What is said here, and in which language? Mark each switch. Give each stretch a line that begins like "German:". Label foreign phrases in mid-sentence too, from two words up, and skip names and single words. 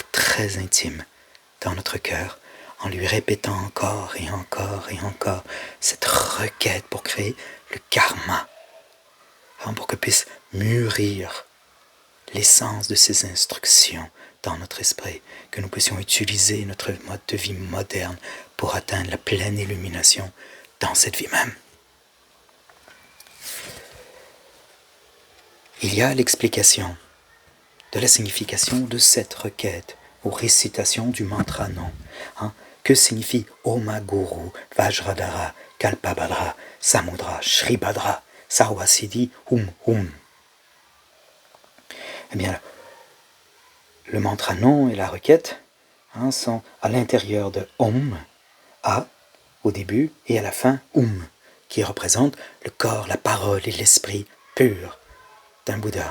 French: très intime dans notre cœur, en lui répétant encore et encore et encore cette requête pour créer le karma, pour que puisse mûrir l'essence de ces instructions dans notre esprit, que nous puissions utiliser notre mode de vie moderne pour atteindre la pleine illumination dans cette vie même. il y a l'explication de la signification de cette requête ou récitation du mantra non. Que signifie
Sanskrit: ओम गुरु वज्रधर कल्पभद्र समुद्र श्रीभद्र सर्वसिद्धि हूँ हूँ?
French: Eh bien, le mantra non et la requête sont à l'intérieur de Om, A, au début, et à la fin, qui représente le corps, la parole et l'esprit pur d'un Bouddha.